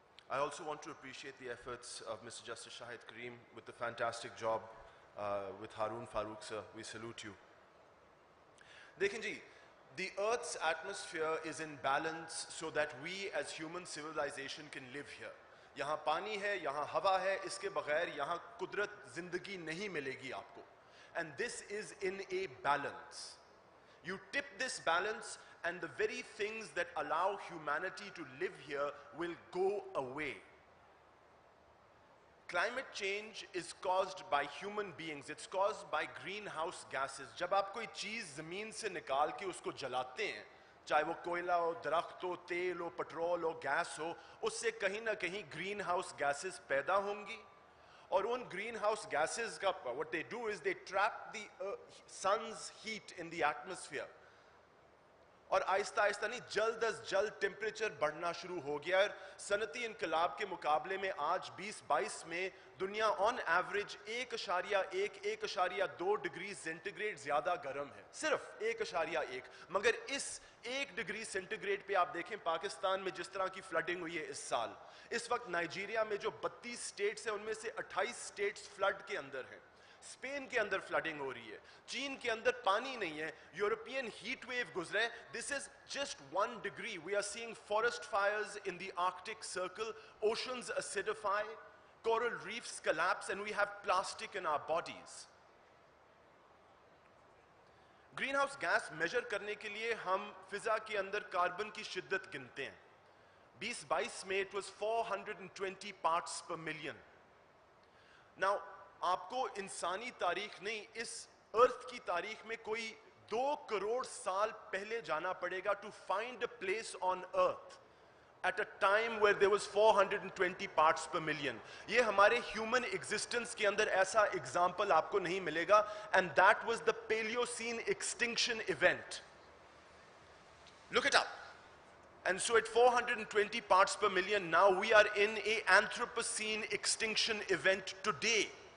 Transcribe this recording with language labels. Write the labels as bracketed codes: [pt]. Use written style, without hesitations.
[en] I also want to appreciate the efforts of Mr. Justice Shahid Karim with the fantastic job with Haroon Farooq sir. We salute you. [hi] Dekhin ji, [en] the Earth's atmosphere is in balance so that we as human civilization can live here. [hi] यहाँ पानी है, यहाँ हवा है, इसके बगैर यहाँ कुदरत जिंदगी नहीं मिलेगी आपको. [en] And this is in a balance. You tip this balance and the very things that allow humanity to live here will go away. Climate change is caused by human beings. It's caused by greenhouse gases. [hi] जब आप कोई चीज़ ज़मीन से निकाल के उसको जलाते हैं, चाहे वो कोयला हो, दरख्त हो, तेल हो, पेट्रोल हो, गैस हो, उससे कहीं ना कहीं ग्रीन हाउस गैसेस पैदा होंगी. और उन ग्रीन हाउस गैसेस का [en] what they do is they trap the sun's heat in the atmosphere. [hi] और आहिस्ता आहिस्ता नहीं, जल्द अज जल्द टेम्परेचर बढ़ना शुरू हो गया है। सनती इनकलाब के मुकाबले में आज 2022 में दुनिया ऑन एवरेज 1.1-1.2 डिग्री सेंटीग्रेड ज्यादा गर्म है, सिर्फ 1.1। मगर इस 1 डिग्री सेंटीग्रेड पे आप देखें पाकिस्तान में जिस तरह की फ्लडिंग हुई है इस साल, इस वक्त नाइजीरिया में जो 32 स्टेट्स हैं उनमें से 28 स्टेट्स फ्लड के अंदर हैं। स्पेन के अंदर फ्लडिंग हो रही है, चीन के अंदर पानी नहीं है, यूरोपियन हीट वेव गुजरा है। [en] This is just 1 डिग्री। We are seeing forest fires in the Arctic circle, oceans acidify, coral reefs collapse, and we have plastic in our bodies. [hi] Green house gas major करने के लिए हम फिजा के अंदर carbon की शिद्दत गिनते हैं। [en] 2022 में it was 420 parts पर million. [hi] नाउ आपको इंसानी तारीख नहीं, इस अर्थ की तारीख में कोई 2 करोड़ साल पहले जाना पड़ेगा [en] To find a place on earth at a time where there was 420 parts per million. [hi] ये हमारे [en] human existence [hi] के अंदर ऐसा [en] example [hi] आपको नहीं मिलेगा, [en] and that was the Paleocene extinction event. Look it up. And so at 420 parts per million, now we are in a Anthropocene extinction event today.